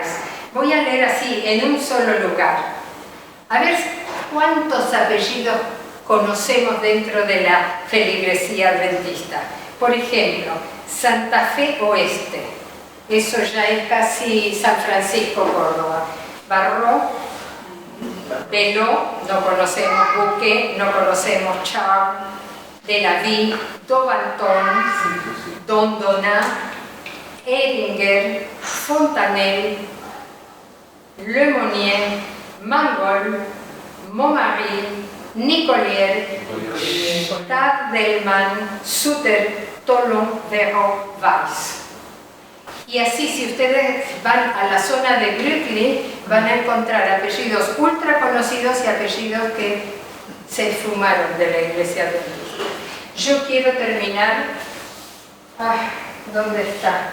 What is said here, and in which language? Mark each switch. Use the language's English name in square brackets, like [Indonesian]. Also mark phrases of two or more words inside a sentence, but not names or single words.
[Spanish] Voy a leer así, en un solo lugar. A ver cuántos apellidos conocemos dentro de la feligresía adventista. Por ejemplo, Santa Fe Oeste. Eso ya es casi San Francisco, Córdoba. Barro, Beló, no conocemos. Buque, no conocemos. Charles, de la Vie, Dobanton, Dondoná, Heringer, Fontanelle, Le Monnier, Mangol, Montmarie, Nicolier, Tadelman, Suter, Tolon, Verro, Weiss. Y así, si ustedes van a la zona de Glückli, van a encontrar apellidos ultra conocidos y apellidos que se esfumaron de la iglesia adventista. Yo quiero terminar, ¿dónde está?